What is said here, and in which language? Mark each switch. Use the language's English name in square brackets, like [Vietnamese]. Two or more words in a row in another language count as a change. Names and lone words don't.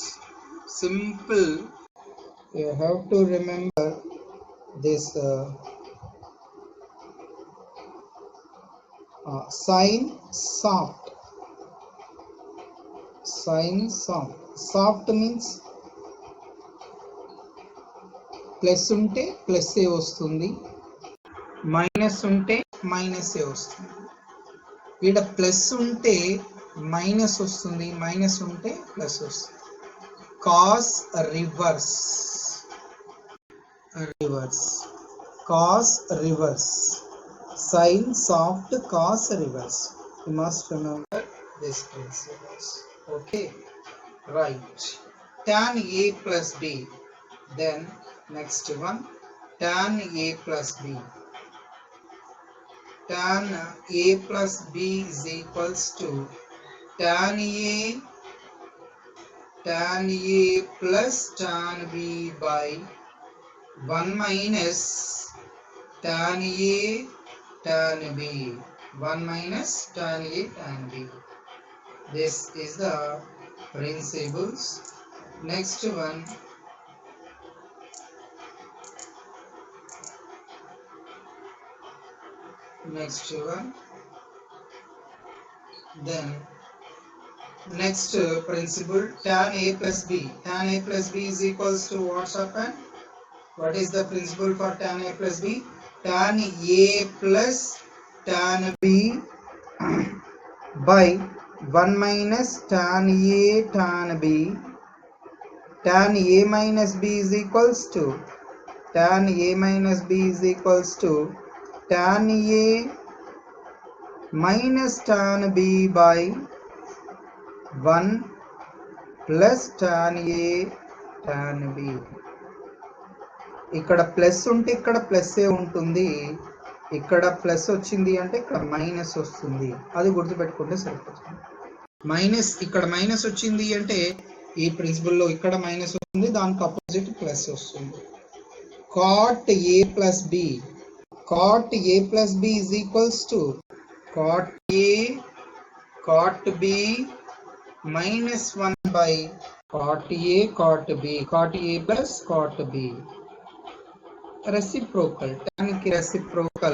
[English] Simple. You have to remember this Sine soft. Sine soft. Soft means [Telugu] ప్లస్ ఉంటే ప్లస్ ఏ వస్తుంది, మైనస్ ఉంటే మైనస్ ఏ వస్తుంది. ఇక్కడ ప్లస్ ఉంటే మైనస్ వస్తుంది, మైనస్ ఉంటే ప్లస్ వస్తుంది. [English] Cos reverse. Cos reverse. Sine soft, cos reverse. You must remember this principles. Okay, right. Tan A plus B. Then next one, tan A plus B. Tan A plus B is equals to tan A plus tan B by 1 minus tan A tan B. 1 minus tan A tan B. This is the principles. Next one, then next principle, tan A plus B. Tan A plus B is equals to what's happened? What is the principle for tan A plus B? Tan A plus tan B by 1 minus tan A tan B. Tan A minus B is equals to tan A minus B is equals to tan A minus tan B by 1 plus tan A tan B. [Telugu] ఇక్కడ ప్లస్ ఉంటే ఇక్కడ ప్లస్ ఏ ఉంటుంది, ఇక్కడ ప్లస్ వచ్చింది అంటే ఇక్కడ మైనస్ వస్తుంది. అది గుర్తుపెట్టుకుంటే సరిపోతుంది. మైనస్, ఇక్కడ మైనస్ వచ్చింది అంటే ఈ ప్రిన్సిపల్లో ఇక్కడ మైనస్ వస్తుంది, దానికి అపోజిట్ ప్లస్ వస్తుంది. [English] cot A plus B. Cot A plus B is equals to cot A cot B minus 1 by cot A cot B. Cot A plus cot B. Reciprocal, tan ki reciprocal.